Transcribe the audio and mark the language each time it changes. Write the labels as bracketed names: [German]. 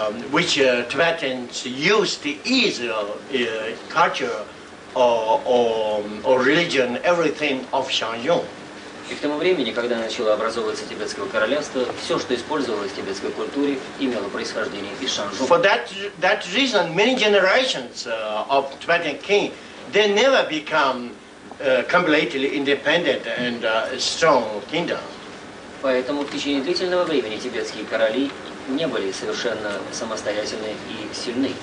[English] which Tibetans used is culture or religion, everything of Shangyong. [Russian] И к тому времени, когда начало образовываться Тибетское королевство, все, что использовалось в тибетской культуре, имело происхождение из Шанжу. [English] For that reason, many generations of Tibetan king, they never become completely independent and strong kingdom. [Russian] Поэтому в течение длительного времени тибетские короли не были совершенно самостоятельны и сильны.